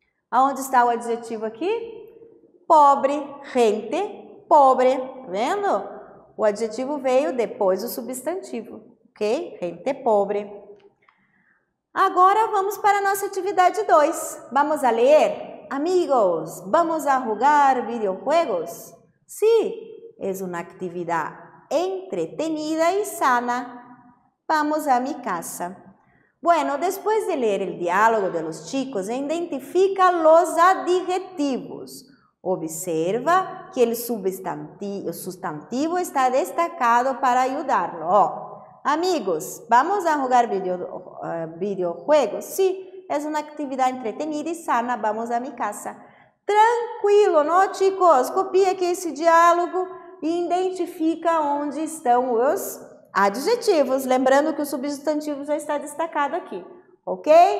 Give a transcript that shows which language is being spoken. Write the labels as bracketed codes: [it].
[pt] Aonde está o adjetivo aqui? Pobre, gente, pobre, tá vendo? O adjetivo veio depois do substantivo, ok? Gente pobre. Agora vamos para a nossa atividade 2. [es] Vamos a ler? Amigos, vamos a jugar videojuegos? Sí, es una actividad entretenida y sana. Vamos a mi casa. Bueno, después de leer el diálogo de los chicos, identifica los adjetivos. Observa que el sustantivo está destacado para ayudarlo. Oh, amigos, ¿vamos a jugar videojuegos? Sí, es una actividad entretenida y sana. Vamos a mi casa. Tranquilo, não, chicos? [pt] Copia aqui esse diálogo e identifica onde estão os adjetivos. Lembrando que o substantivo já está destacado aqui, ok?